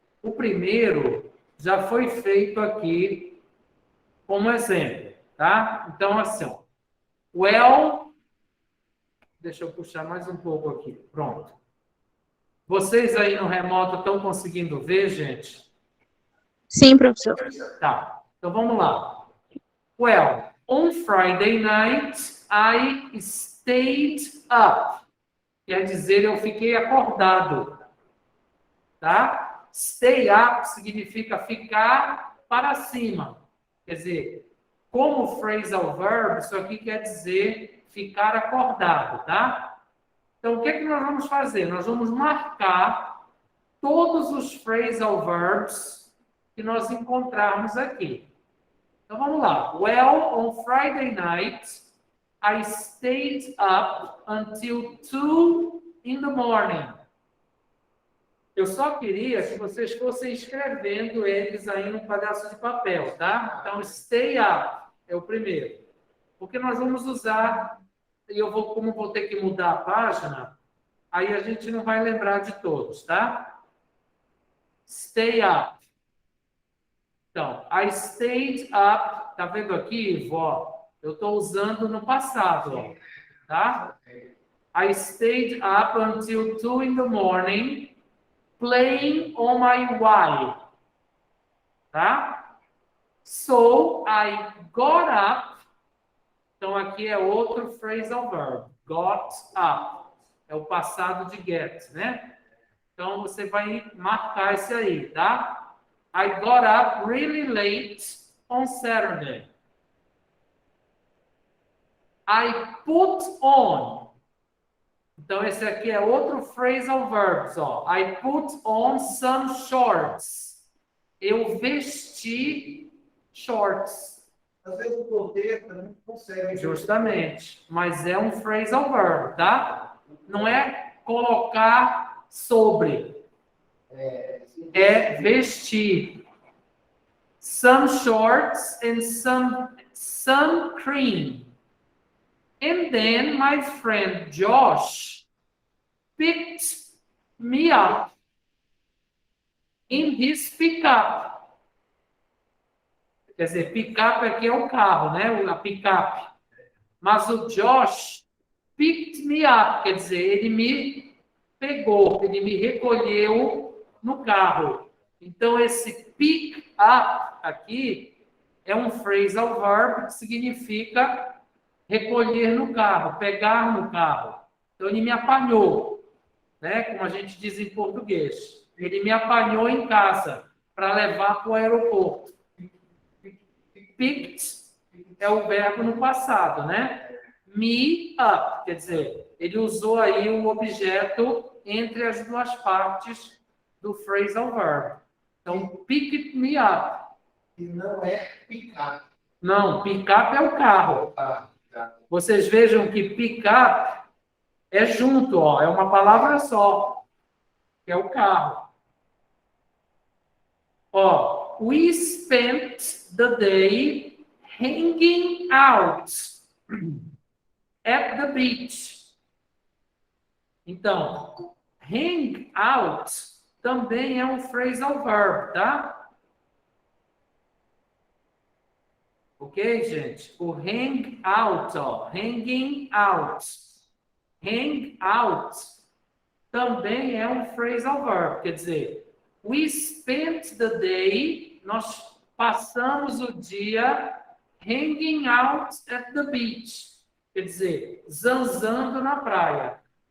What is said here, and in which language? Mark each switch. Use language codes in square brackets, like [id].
[pt] O primeiro já foi feito aqui como exemplo, tá? Então, assim, ó, well, deixa eu puxar mais um pouco aqui, pronto. Vocês aí no remoto estão conseguindo ver, gente? Sim, professor. Tá, então vamos lá. [en] Well, on Friday night, I stayed up. [pt] Quer dizer, eu fiquei acordado. Tá? Stay up significa ficar para cima. Quer dizer, como phrasal verb, isso aqui quer dizer ficar acordado, tá? Então, o que é que nós vamos fazer? Nós vamos marcar todos os phrasal verbs que nós encontrarmos aqui. Então, vamos lá. [en] Well, on Friday night, I stayed up until 2 in the morning. [pt] Eu só queria que vocês fossem escrevendo eles aí num pedaço de papel, tá? Então, stay up é o primeiro. Porque nós vamos usar, e eu vou, como vou ter que mudar a página, aí a gente não vai lembrar de todos, tá? Stay up. Então, [en] I stayed up, [pt] tá vendo aqui, vó? Eu estou usando no passado, ó, tá? [en] I stayed up until 2 in the morning, playing on my Wii, tá? So, I got up. [pt] Então, aqui é outro phrasal verb. Got up. É o passado de get, né? Então, você vai marcar esse aí, tá? [en] I got up really late on Saturday. I put on. [pt] Então, esse aqui é outro phrasal verbs, ó. [en] I put on some shorts. [pt] Eu vesti shorts. Às vezes o contexto não consegue. Justamente. Mas é um phrasal verb, tá? Não é colocar sobre. É vestir. [en] Some shorts and some cream. And then my friend Josh picked me up in his pickup. [pt] Quer dizer, pick-up aqui é o carro, né? A pick-up. Mas o Josh [en] picked me up, [pt] quer dizer, ele me pegou, ele me recolheu no carro. Então, esse pick up aqui é um phrasal verb que significa recolher no carro, pegar no carro. Então, ele me apanhou, né? Como a gente diz em português. Ele me apanhou em casa para levar para o aeroporto. Picked é o verbo no passado, né? Me up, quer dizer, ele usou aí o objeto entre as duas partes do phrasal verb. [en] Então, picked me up. [pt] E não é pick-up. Não, pick-up é o carro. Vocês vejam que pick-up é junto, ó, é uma palavra só, que é o carro. [en] Ó, we spent the day hanging out at the beach. [pt] Então, hang out também é um phrasal verb, tá? Ok, gente? O hang out, ó, hanging out. Hang out também é um phrasal verb, quer dizer, [en] we spent the day, [pt] nós passamos o dia [en] hanging out at the beach, [pt] quer dizer, zanzando na praia.